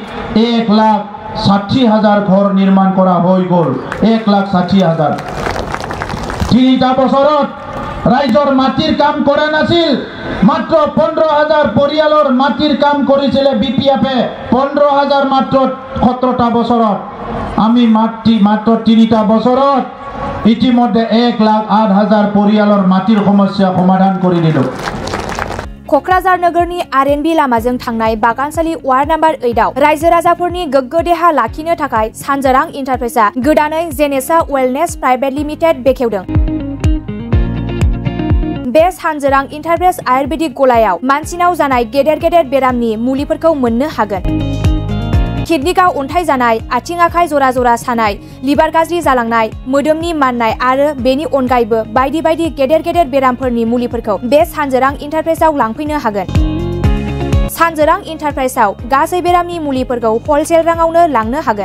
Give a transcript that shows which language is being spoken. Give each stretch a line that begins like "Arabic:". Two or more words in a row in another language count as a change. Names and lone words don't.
Assamese: 1,60,000 ঘৰ নিৰ্মাণ কৰা হৈ গ'ল 1,60,000 3টা বছৰত ৰাইজৰ মাটিৰ কাম কৰা নাছিল মাত্ৰ 15000 পৰিয়ালৰ মাটিৰ কাম কৰিছিল বিপিএফে 15000 মাত্ৰ 17টা বছৰত আমি মাত্ৰ 3টা বছৰত ইতিমধ্যে 1,08,000 পৰিয়ালৰ মাটিৰ সমস্যা সমাধান কৰি দিলো
Bodo: क'क्राझार नोगोरनि आरएनबी लामाजों थांनाय बागानसालि वार्ड नम्बर 8 आव रायजो राजाफोरनि गोग्गो देहा लाखिनो थाखाय सानजोरां इन्टारप्राइजआ गोदानै जेनेसा वेलनेस प्राइभेट लिमिटेड बेखेवदों बे सानजोरां इन्टारप्राइज आयुर्वेदिक गलायाव मानसिनाव जानाय गेदेर बेरामनि मुलिफोरखौ मोननो हागोन किडनिकाव अन्थाइ जानाय आथिं आखाइ जरा सानाय लिभार गाज्रि जालांनाय मोदोमनि माननाय आरो बेनि अनगायैबो बायदि गेदेर बेरामफोरनि मुलिफोरखौ बे सानजोरां इन्टारप्राइजआव लांफैनो हागोन सानजोरां इन्टारप्राइजआव गासै बेरामनि मुलिफोरखौ हलसेल राङावनो लांनो हागोन।